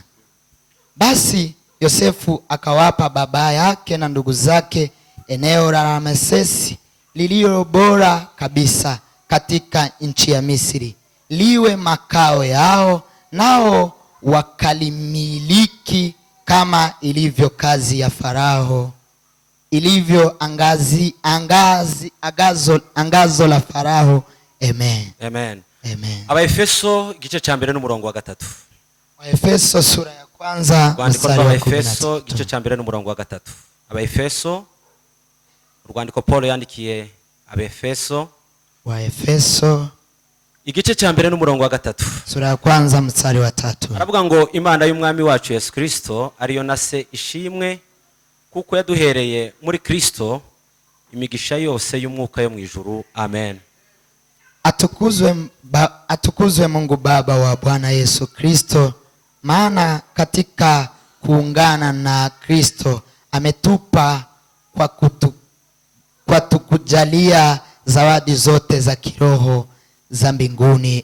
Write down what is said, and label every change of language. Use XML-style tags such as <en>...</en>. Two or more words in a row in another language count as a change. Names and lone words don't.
<sw>Basi Yosefu akawapa baba yake na ndugu zake eneo la Ramesesi lililo bora kabisa katika nchi ya Misri, liwe makao yao, nao wakalimiliki kama ilivyo kazi ya Farao, ilivyo angazo la Farao. Amen. Amen. Amen.</sw> <rw>Abaefeso igice cya mbere n'umurongo wa 3.</rw> <sw>Abaefeso sura ya kwanza mstari wa 13.</sw> <rw>Abaefeso igice cya mbere n'umurongo wa 3. Abaefeso, urwandiko Paulo yandikiye Abaefeso.</rw> <sw>Waefeso</sw> <rw>igice cya mbere n'umurongo wa 3.</rw> <sw>sura ya kwanza mstari wa 3.</sw> <rw>Aravuga ngo Imana y'umwami wacu Yesu Kristo ariyo na se ishimwe, kuko yaduhereye muri Kristo imigisha yose y'umwuka yo mu ijuru. Amen.</rw> <sw>Atukuzwe Mungu Baba wa Bwana Yesu Kristo, maana katika kuungana na Kristo ametupa kwa tukujalia zawadi zote za kiroho za mbinguni.</sw>